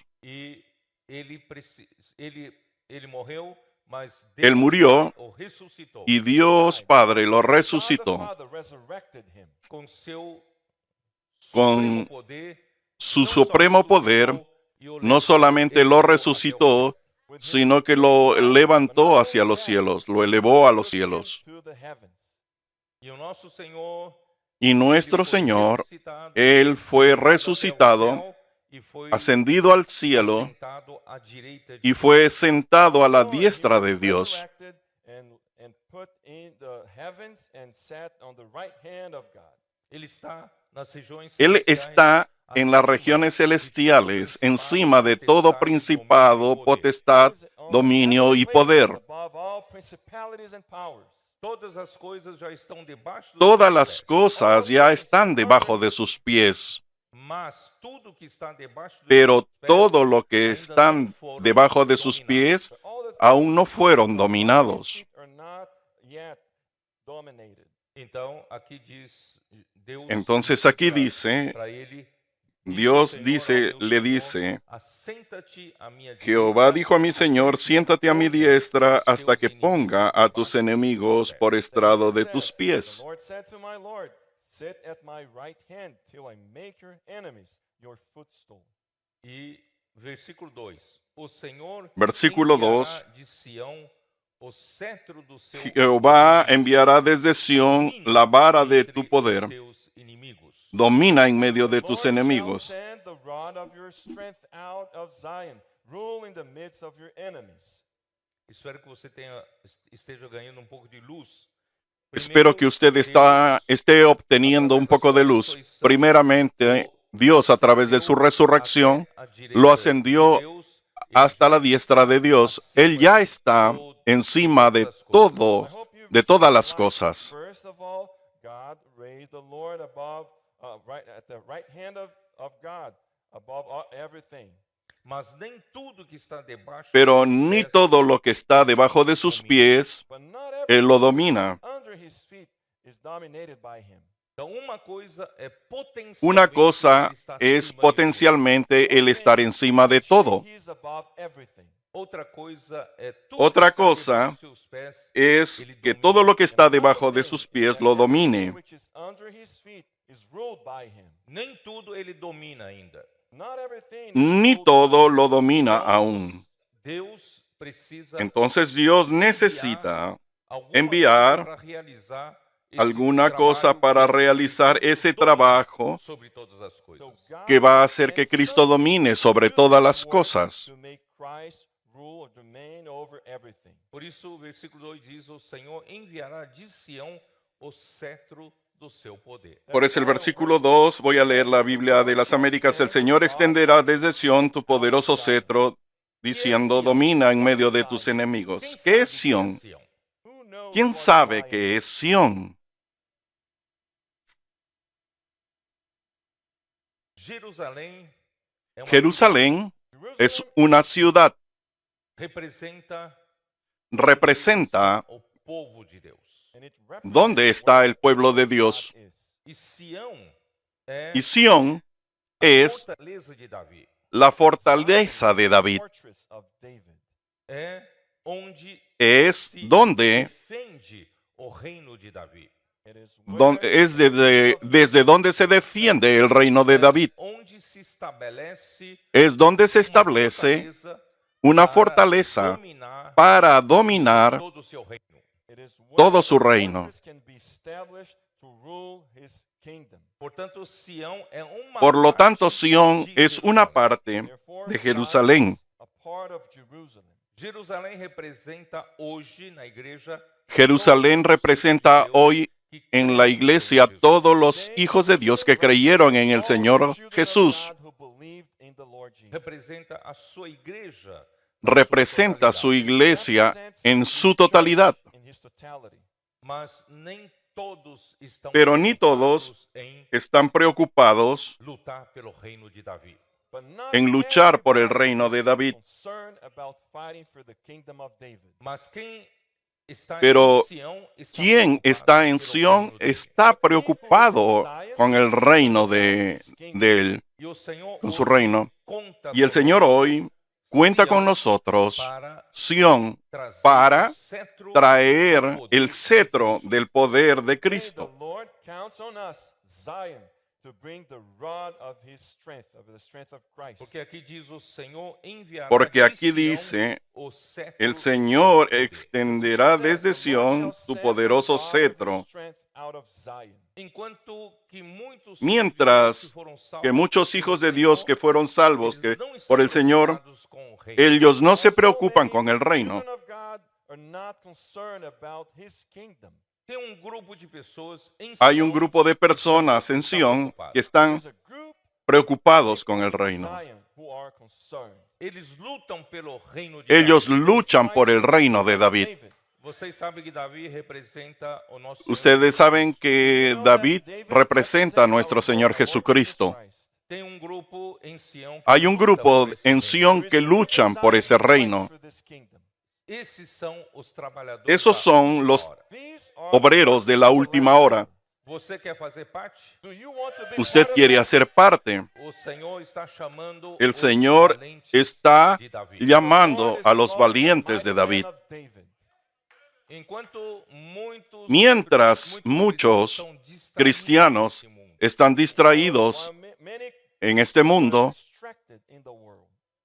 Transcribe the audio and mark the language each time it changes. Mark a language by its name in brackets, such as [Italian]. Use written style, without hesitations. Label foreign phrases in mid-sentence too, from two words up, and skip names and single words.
[Portuguese] E ele morreu, mas [Spanish] Él [Portuguese] Deus [Spanish] murió [Portuguese] o ressuscitou [Spanish] y Dios Padre lo [English] God the [Spanish] resucitó [English] Father resurrected him. [Portuguese] com seu [Spanish] Con [Portuguese] supremo poder. [Spanish] su [Portuguese] não só supremo ressuscitou poder. e o [Spanish] No [Portuguese] levou, [Spanish] solamente [Portuguese] ele [Spanish] lo [Portuguese] levou até o [Spanish] resucitó, [English] With his [Spanish] sino que [English] spirit [Spanish] lo [English] power, but [Spanish] levantó [English] not [Spanish] hacia [English] only [Spanish] los [English] that, [Spanish] cielos, lo elevó a los [English] took him [Spanish] cielos. [English] to the heavens. [Portuguese] E o nosso Senhor, [Spanish] Y nuestro [Portuguese] ele foi [Spanish] Señor, [Portuguese] ressuscitado, [Spanish] Él fue [Portuguese] levado até o [Spanish] resucitado, [Portuguese] céu e foi [Spanish] ascendido al cielo [Portuguese] sentado à direita de [Spanish] y [Portuguese] Deus. [Spanish] fue sentado a la [English] Lord, he [Spanish] diestra [English] was [Spanish] de Dios. [English] resurrected and put in the heavens and sat on the right hand of God. [Portuguese] Ele está nas regiões [Spanish] Él [Portuguese] celestiais, [Spanish] está en las [Portuguese] acima [Spanish] regiones [Portuguese] de todo [Spanish] celestiales, [Portuguese] principado, [Spanish] encima de todo [Portuguese] potestade, [Spanish] principado, [Portuguese] domínio e poder. [Spanish] potestad, [English] He is on the [Spanish] dominio [English] heavenly [Spanish] y [English] places, [Spanish] poder. [English] above all principalities and powers. [Portuguese] Todas as coisas já estão debaixo dos [Spanish] Todas [Portuguese] seus [Spanish] las [Portuguese] pés. [Spanish] cosas ya están debajo de sus pies, [Portuguese] Mas tudo que está debaixo dos [Spanish] pero [Portuguese] seus pés [Spanish] todo lo que [Portuguese] ainda [Spanish] están [Portuguese] não foram [Spanish] debajo de sus [Portuguese] dominados. [Spanish] pies [English] But all the [Spanish] aún no [English] things [Spanish] fueron [English] above his [Spanish] dominados. [English] feet are not yet dominated. [Portuguese] Então, aqui diz Deus. [Spanish] Entonces aquí dice, [Portuguese] para ele, [Spanish] Dios [Portuguese] Senhor [Spanish] dice, [Portuguese] ao meu [Spanish] le [Portuguese] Senhor, [Spanish] dice, [Portuguese] assenta-te à minha [Spanish] Jehová [Portuguese] direita, [Spanish] dijo a mi Señor, siéntate a mi diestra hasta que ponga a tus enemigos por estrado de tus pies. [English] The Lord said to my Lord, sit at my right hand till I make your enemies your footstool. [Portuguese] E Versículo 2. O Senhor [Spanish] Versículo [Portuguese] enviará [Spanish] 2. [Portuguese] de Sião o cetro do seu [Spanish] Jehová [Portuguese] poder. [Spanish] enviará desde Sión [Portuguese] Domine [Spanish] la vara de [Portuguese] entre [Spanish] tu [Portuguese] os [Spanish] poder. [Portuguese] teus inimigos. [Spanish] Domina en medio de [English] The [Spanish] tus [English] Lord shall [Spanish] enemigos. [English] send the rod of your strength out of Zion. Rule in the midst of your enemies. [Portuguese] Espero que você esteja ganhando pouco de luz. [Spanish] Espero que usted esté obteniendo un poco de luz. Primeramente, Dios, a través de su resurrección, lo ascendió hasta la diestra de Dios. Él ya está encima de todo, [English] I hope you've [Spanish] de todas las [English] realized, [Spanish] cosas. [English] First of all, God raised the Lord above, right at the right hand of God, above everything. [Portuguese] Mas nem tudo que está debaixo [Spanish] Pero [Portuguese] dos [Spanish] ni [Portuguese] pés [Spanish] todo lo que está debajo de sus pies, [English] But not [Spanish] Él lo [English] everything [Spanish] domina. [English] under his feet is dominated by him. [Portuguese] Então, uma coisa é potencialmente [Spanish] Una cosa [Portuguese] ele está [Spanish] es [Portuguese] acima de [Spanish] potencialmente el estar encima de todo. [English] He is above everything. [Portuguese] tudo. Outra coisa é tudo [Spanish] Otra [Portuguese] que está [Spanish] cosa [Portuguese] debaixo dos seus pés. [Spanish] Es que todo lo que está debajo de sus pies lo domine. [English] Which is under his feet is ruled by him. Nem tudo ele domina ainda. Not everything is [Spanish] Ni [English] ruled [Spanish] todo [English] by [Spanish] lo [English] him. [Spanish] domina aún. [Portuguese] Deus precisa [Spanish] Entonces Dios necesita [Portuguese] alguma [Spanish] enviar [Portuguese] coisa para realizar esse [Spanish] alguna cosa [Portuguese] trabalho [Spanish] para que realizar Cristo ese [Portuguese] domina [Spanish] trabajo [Portuguese] sobre todas as coisas. [English] So God [Spanish] que va a [English] will [Spanish] hacer que [English] send [Spanish] Cristo [English] something [Spanish] domine [English] to [Spanish] sobre [English] do [Spanish] todas [English] this [Spanish] las [English] work [Spanish] cosas. [English] to make Christ rule or domain over everything. [Portuguese] Por isso, o versículo 2 diz: O Senhor enviará de Sião o cetro do seu poder. [Spanish] Por eso el versículo 2, voy a leer la Biblia de las Américas. El Señor extenderá desde Sión tu poderoso cetro, diciendo, domina en medio de tus enemigos. ¿Qué es Sión? [English] Who knows [Spanish] ¿Quién [English] what [Spanish] sabe [English] Zion [Spanish] qué [English] is? [Spanish] es Sión? [Portuguese] Jerusalém é uma [Spanish] Jerusalén es [English] Jerusalem [Spanish] una ciudad, [Portuguese] representa [Spanish] representa [Portuguese] o povo de Deus. [English] and it represents [Spanish] dónde está [English] where [Spanish] el pueblo de [English] God [Spanish] Dios. [English] is. [Portuguese] E Sião é [Spanish] Y Sión [Portuguese] a [Spanish] es [Portuguese] fortaleza de Davi. [Spanish] la fortaleza de David. [English] Fortress of David. [Portuguese] É onde [Spanish] Es [Portuguese] se [Spanish] donde, [Portuguese] defende o reino de Davi. [English] It is [Spanish] es desde donde se defiende el reino de David. [Portuguese] Onde se estabelece [Spanish] Es donde se [Portuguese] uma [Spanish] establece [Portuguese] fortaleza [Spanish] una [Portuguese] para [Spanish] fortaleza [Portuguese] dominar [Spanish] para dominar [Portuguese] todo o seu reino. [English] It is where [Spanish] todo [English] the [Spanish] su reino. [English] fortress can be established to rule his kingdom. [Portuguese] Portanto, Sião é uma [Spanish] Por lo tanto, [Portuguese] parte [Spanish] Sión [Portuguese] de [Spanish] es una [Portuguese] Jerusalém. [Spanish] parte [English] Therefore, [Spanish] de [English] Zion [Spanish] Jerusalén. [English] is a part of Jerusalem. [Portuguese] Jerusalém representa hoje na igreja [Spanish] Jerusalén representa hoy en la iglesia a todos los hijos de Dios que creyeron en el Señor Jesús. [Portuguese] representa a sua igreja, [Spanish] Representa su iglesia en su totalidad. [Portuguese] mas nem todos estão [Spanish] Pero ni todos [Portuguese] preocupados em [Spanish] están preocupados [Portuguese] lutar pelo reino de Davi. [Spanish] en luchar por el reino de David. [Portuguese] Mas quem está [Spanish] Pero [Portuguese] em Sião está [Spanish] quien [Portuguese] preocupado [Spanish] está en [Portuguese] pelo [Spanish] Sión [Portuguese] reino de Davi. [Spanish] está preocupado con el reino de él, [Portuguese] E o Senhor [Spanish] con su [Portuguese] hoje [Spanish] reino. [Portuguese] conta [Spanish] Y el Señor [Portuguese] conosco [Spanish] hoy cuenta con [Portuguese] Sião [Spanish] nosotros, [Portuguese] para [Spanish] Sión, [Portuguese] trazer [Spanish] para [Portuguese] o cetro [Spanish] traer [Portuguese] do poder [Spanish] el cetro del poder de [Portuguese] Cristo. [Spanish] Cristo. [Portuguese] Porque aqui diz o Senhor enviará [Spanish] Porque [Portuguese] de [Spanish] aquí [Portuguese] Sião [Spanish] dice, [Portuguese] o cetro [Spanish] el [Portuguese] do [Spanish] Señor [Portuguese] seu poder. [Spanish] extenderá desde Sión tu poderoso cetro. [Portuguese] Enquanto que muitos [Spanish] Mientras que muchos hijos de Dios que fueron salvos que por el Señor, ellos no se preocupan con el reino. [Portuguese] Tem um grupo de pessoas em [Spanish] Hay un [Portuguese] Sião [Spanish] grupo de personas en Sión que están preocupados con el reino. [Portuguese] Eles lutam pelo reino de [Spanish] Ellos [Portuguese] Davi. [Spanish] luchan por el reino de David. [Portuguese] Vocês sabem que Davi representa o nosso [Spanish] Ustedes saben que David representa a nuestro Señor Jesucristo. [Portuguese] Tem um grupo em Sião que [Spanish] Hay un [Portuguese] luta [Spanish] grupo [Portuguese] por esse [Spanish] en [Portuguese] reino. [Spanish] Sión que luchan por ese reino. [Portuguese] Esses são os trabalhadores [Spanish] Esos [Portuguese] da [Spanish] son [Portuguese] última [Spanish] los [Portuguese] hora. [Spanish] obreros de la última hora. [Portuguese] Você quer fazer parte? [Spanish] Usted quiere hacer parte. [Portuguese] O Senhor está chamando [Spanish] El [Portuguese] os [Spanish] Señor [Portuguese] valentes [Spanish] está [Portuguese] de Davi. [Spanish] llamando a los valientes de David. [Portuguese] Enquanto muitos [Spanish] Mientras muchos [Portuguese] estão distraídos [Spanish] cristianos [Portuguese] nesse mundo, [Spanish] están distraídos en este mundo,